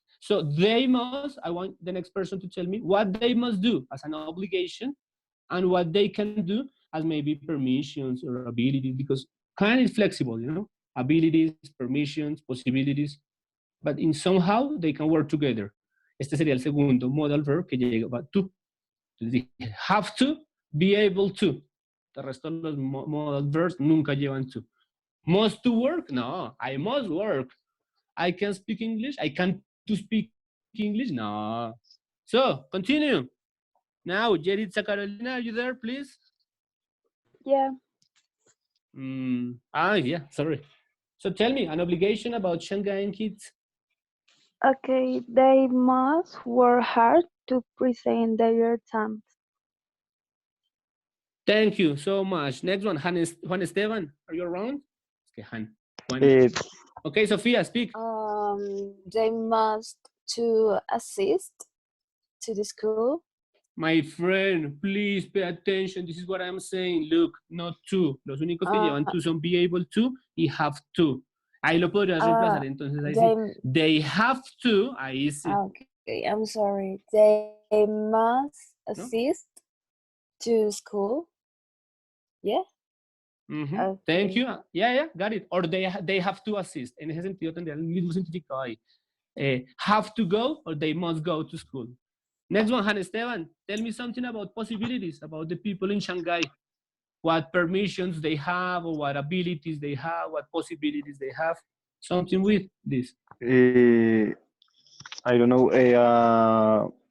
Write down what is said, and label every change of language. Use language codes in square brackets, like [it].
[en] So they must, I want the next person to tell me what they must do as an obligation and what they can do as maybe permissions or abilities, because kind is flexible, you know, abilities, permissions, possibilities, but in somehow they can work together. [es] Este sería el segundo modal verb que lleva to. Have to, be able to. El resto de los modal verbs nunca llevan to. [en] Must to work? No, I must work. I can speak English? I can to speak English? No. So, continue. Now, Yeritza Carolina, are you there, please? Yeah. Yeah, sorry. So tell me, an obligation about Shanghai kids? Okay, they must work hard to present their exams. Thank you so much. Next one, Juan Esteban, are you around? Okay, Juan. Okay, Sophia, speak. They must to assist to the school. My friend, please pay attention. This is what I'm saying. Look, not to. [es] Los únicos que llevan to son [en] be able to y have to. [es] Ahí lo podrías reemplazar, entonces ahí sí. [en] They have to, [es] ahí sí. [en] Okay, I'm sorry. They must assist to school. Yeah. Okay. Thank you. Yeah, got it. Or they have to assist. [es] En ese sentido tendría el mismo significado ahí. [en] Have to go or they must go to school. Next one, Han Esteban, tell me something about possibilities, about the people in Shanghai. What permissions they have, or what abilities they have, what possibilities they have. Something with this. I don't know.